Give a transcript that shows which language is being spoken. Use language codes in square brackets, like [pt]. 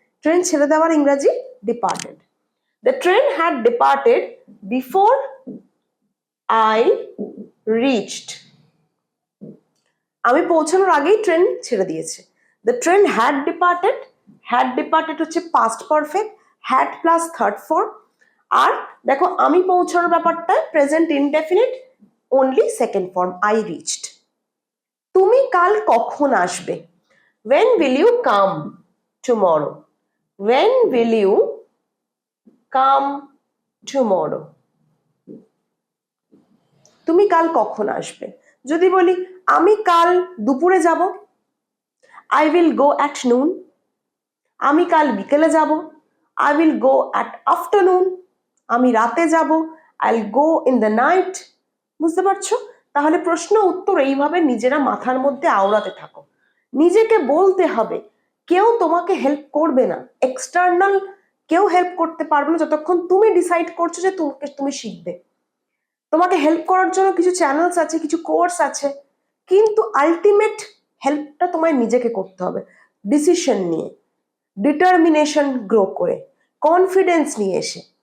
[bn] Train ছেড়ে দেওয়ার ইংরেজি departed. [en] the train had departed before I reached, [bn] আমি পৌঁছানোর আগেই ট্রেন ছেড়ে দিয়েছে। দ্য ট্রেন হ্যাড ডিপার্টেড হচ্ছে past perfect, had plus third form. আর দেখো আমি পৌঁছানোর ব্যাপারটা present indefinite, only second form I reached. তুমি কাল কখন আসবে? [en] when will you come tomorrow? when will you come tomorrow? [bn] তুমি কাল কখন আসবে? যদি বলি আমি কাল দুপুরে যাব, [en] I will go at noon. [bn] আমি কাল বিকেলে যাব, [en] I will go at afternoon. [bn] আমি রাতে যাব, [en] I'll go in the night. [bn] বুঝতে পারছো? তাহলে প্রশ্ন উত্তর এইভাবে নিজেরা মাথার মধ্যে আওড়াতে থাকো। নিজেকে বলতে হবে, কেউ তোমাকে হেল্প করবে না, এক্সটার্নাল কেউ হেল্প করতে পারবে না যতক্ষণ তুমি ডিসাইড করছো যে তুমি শিখবে। তোমাকে হেল্প করার জন্য কিছু চ্যানেলস আছে, কিছু কোর্স আছে, কিন্তু আলটিমেট হেল্পটা তোমায় নিজেকে করতে হবে, ডিসিশন নিয়ে, ডিটারমিনেশন গ্রো করে, কনফিডেন্স নিয়ে এসে।